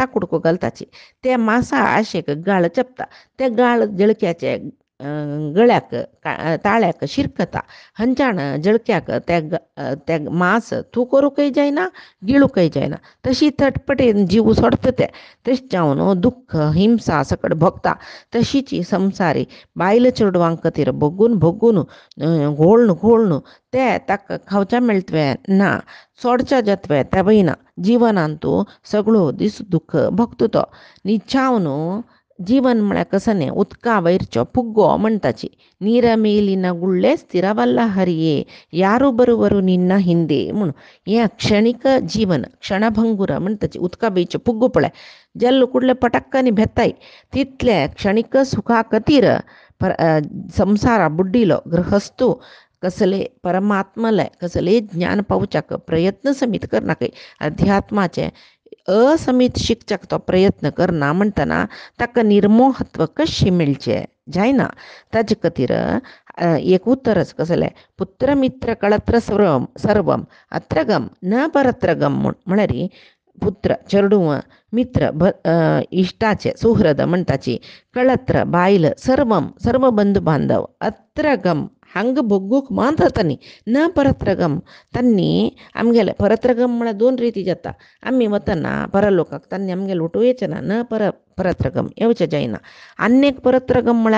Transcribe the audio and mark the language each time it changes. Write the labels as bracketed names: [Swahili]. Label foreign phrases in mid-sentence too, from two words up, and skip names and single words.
[Konkani] कुडको घालताची ते मासा आशेक गाळ चपता ते गाळ जळक्याचे गळ्याक ताळ्याक शिरकता हंचाण जळक्याक ते मास तूं करूंकय जायना गिळूकय जायना तशी तटपटेन जीव सोडता ते तशें जावन दुख्ख हिंसा सकट भोगता तशीची संवसारी बायल चेडवांक खातीर भोगून घोळून ते ताका खावच्या मेळटवे ना सोडच्या जतवे ते वयना जिवनांत तूं सगळो दीस दुख्ख भोगता तो निचावन जीवन म्हळ्यार कसं न्ही उदका वयरचो फुग्गो म्हणटाची [Kannada] ನೀರ ಮೇಲಿನ ಗುಳ್ಳೆ ಸ್ಥಿರವಲ್ಲ ಹರಿಯೇ ಯಾರು ಬರುವರು ನಿನ್ನ ಹಿಂದೆ [Konkani] म्हूण हें क्षणिक जीवन क्षणभंगूर म्हणटाची उदका बेचे फुग्गो पळय जल्ल कुडले पटक्कनी भेताय तितले क्षणिक सुखा खातीर संवसारा बुड्डिलो गृहस्थू कसले परमात्मले कसले ज्ञान पावच्याक प्रयत्न समीत करनाकय अध्यात्माचे असमीत शिकच्याक तो प्रयत्न करना म्हणटना ताका निर्मोहत्व कशें मेळचें जायना ताजे खातीर एक उतरच कसलें [Sanskrit] पुत्र मित्र कळत्र सर्वम अत्रगम न परत्रगम [Konkani] म्हळ्यार पुत्र चेडूं मित्र इश्टाचे सुहृद म्हणटाची कळत्र बायल सर्व बंधू बांधव अत्रगम हांग भोगूक मात्र तन्नी [Sanskrit] न परत्रगम [Konkani] तन्नी आमगेले परत्रगम म्हळ्यार 2 रिती जाता आमी वतना परलोकाक तन्नी आमगेले उठूं येचना न परत्रगम येवचें जायना आनीक परत्रगम म्हळ्यार